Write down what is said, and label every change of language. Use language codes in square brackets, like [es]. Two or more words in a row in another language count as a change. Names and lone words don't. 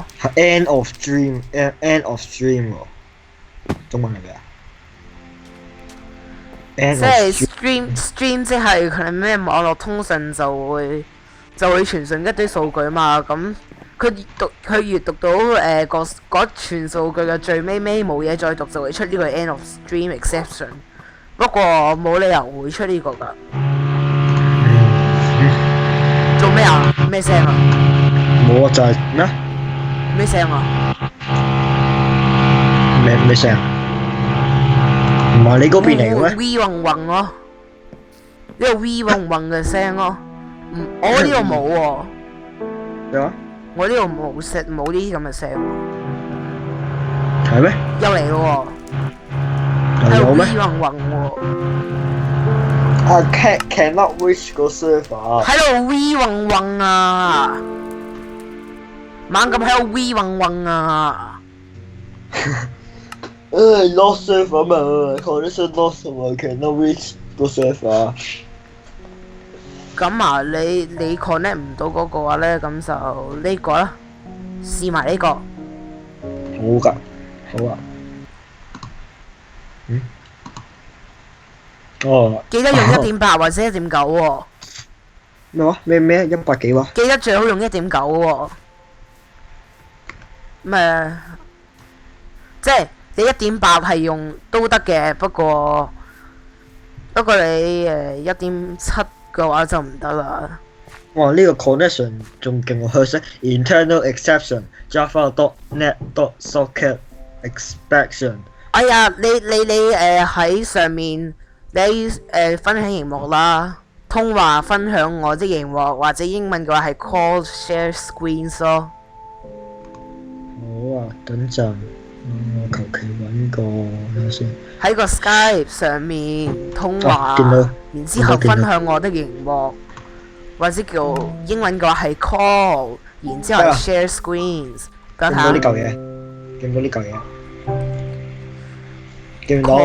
[yue] 係 [en] End of Stream，End of Stream [yue] 喎。中文嚟嘅。即係 stream 即係佢咩網絡通訊就會傳送一堆數據嘛。咁佢閲讀到嗰串數據嘅最尾冇嘢再讀，就會出呢個 [en] end of stream exception。 [yue] 不過冇理由會出呢個㗎。做咩啊？咩聲啊？冇啊，就係咩？咩聲啊？咩聲？唔係你嗰邊嚟嘅咩？V 嗡嗡咯，呢個 V 嗡嗡嘅聲咯。我呢度冇喎。咩話？我呢度冇呢啲咁嘅聲喎。係咩？又嚟咯喎。有咩？V 嗡嗡喎。 [en] cannot reach 個 server。 [yue] 喺度 V 嗡嗡啊！猛咁喺度 V 嗡嗡啊 [en] ！lost server 嘛 ，connection lost 同埋 cannot reach 個 server。 [yue] 咁啊，你 connect 唔到嗰個話咧，咁就呢個啦，試埋呢個。好㗎，好啊。哦。記得用1.8或者1.9喎。咩話？咩100幾喎？記得最好用1.9喎。即係你1.8係用都得嘅，不過你1.7嘅話就唔得啦。哇！呢個 connection 仲勁喎，佢寫 [en] internal exception java.net.socket exception。 [yue] 哎呀，你喺上面你分享螢幕啦，通話分享我啲螢幕，或者英文嘅話係 [en] call share screens [yue] 咯。好啊，等陣我求其揾個睇下先。喺個 Skype 上面通話，啊見到然之後分享我的熒幕，或者叫英文嘅話係 call，然之後係 [en] share screens。 [yue] 見唔到呢嚿嘢？見唔到呢嚿嘢？見唔到？